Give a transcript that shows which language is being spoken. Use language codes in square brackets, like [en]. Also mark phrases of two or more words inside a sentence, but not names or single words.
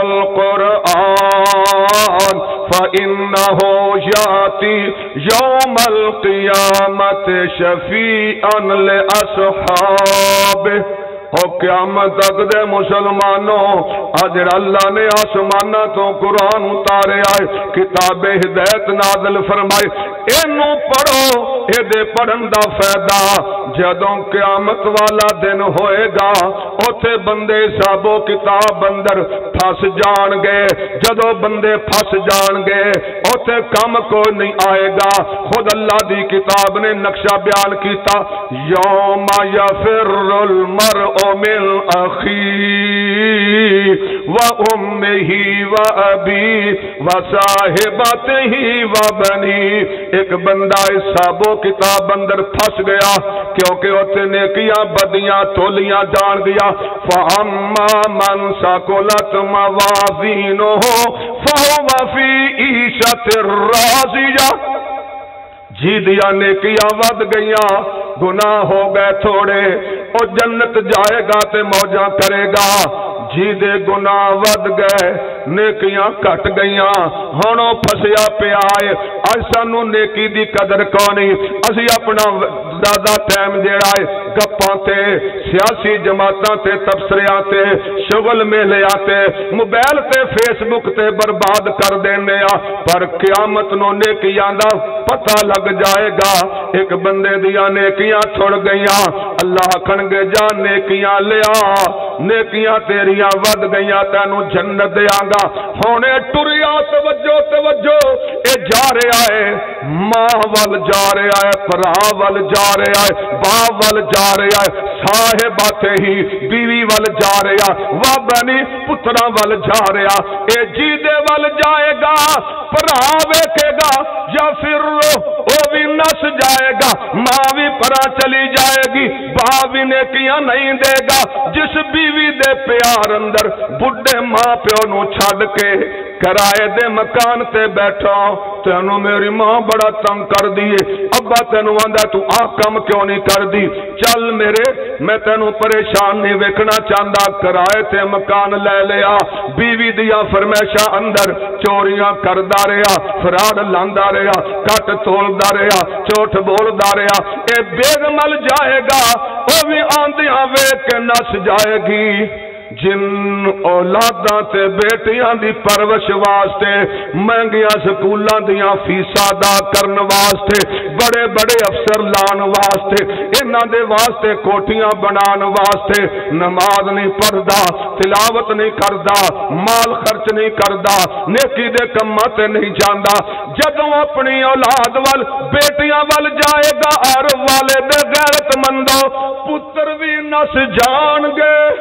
[ar] القرآن فإنه يأتي يوم القيامة شفيعا لأصحابه [pa] او قیامت تک دے مسلمانوں اج اللہ نے آسماناں تو قرآن اتارے آئے کتاب ہدایت نازل فرمائی اینو پڑھو اے دے پڑھن دا فائدہ جدوں قیامت والا دن ہوئے گا اوتھے بندے حساب و کتاب اندر پھس جان گے جدوں بندے پھس جان گے اوتھے کم کوئی نہیں آئے گا خود اللہ دی کتاب نے نقشہ بیان کیتا [ar] یوم یفر المرء من اخیہ وامہ وابیہ وصاحبتہ وبنی [pa] ایک بندہ حساب و کتاب اندر پھس گیا کیونکہ اوتھے نیکیاں بدیاں تولیاں جان گیا [ar] فاما من ثقلت موازینہ فہو فی عیشۃ راضیہ [pa] جی دیا نیکیاں ود گئیاں گناہ ہو گئے تھوڑے او جنت جائے گا تے موجاں کرے گا جی دے گناہ ود گئے نیکیاں کٹ گئیاں ہنوں پھسیا پیا ہے اج سانو نیکی دی قدر کونی اسی اپنا زیادہ ٹائم جیڑا ہے گپاں تے سیاسی جماعتاں تے تبصریاں تے شغل میلیاں تے موبائل تے فیس بک تے برباد کر دینے پر قیامت نو نیکیاں دا پتہ لگ جائے گا ایک بندے دیا نیکیاں چھوڑ گئیاں اللہ کھنگے جا نیکیاں لیا نیکیاں تیریاں ود گئیاں تینو جنت دیاں گا ہونے ٹریا توجہ توجہ اے جا رہا ہے ماں وال جا رہا ہے پرا وال جا رہا ہے باپ وال جا رہا ہے صاحبات ہی بیوی وال جا رہا وا بنی پتراں وال جا رہا اے جی دے وال جائے گا پرا ویکھے گا یا پھر وہ بھی نس جائے گا ماں بھی پرا چلی جائے گی باپ بھی نیکیاں نہیں دے گا جس بیوی دے پیار اندر بڈھے ماں پیو نو چھڈ کے کرائے دے مکان تے بیٹھا تینو میری ماں بڑا تنگ کر دیے ابا تینو آندا تو آ کم کیوں نہیں کر دی چل میرے میں تینو پریشان نہیں ویکھنا چاہندا کرائے تے مکان لے لیا بیوی دیا فرمائشاں اندر چوریاں کردا رہیا فراڈ لاندا رہیا کٹ تولدا رہیا جھوٹ بولدا رہیا اے بیگ مل جائے گا او بھی آندیاں ویکھ کے نس جائے گی جن اولاداں تے بیٹیاں دی پرورش واسطے مہنگیاں سکولاں دیاں فیساں ادا کرن واسطے بڑے بڑے افسر لان واسطے انہاں دے واسطے کوٹھیاں بنان واسطے نماز نہیں پڑھدا تلاوت نہیں کردا مال خرچ نہیں کردا نیکی دے کماں تے نہیں جاندا جدوں اپنی اولاد وال بیٹیاں وال جائے گا ہر والد غیرت مندو پتر بھی نس جان گے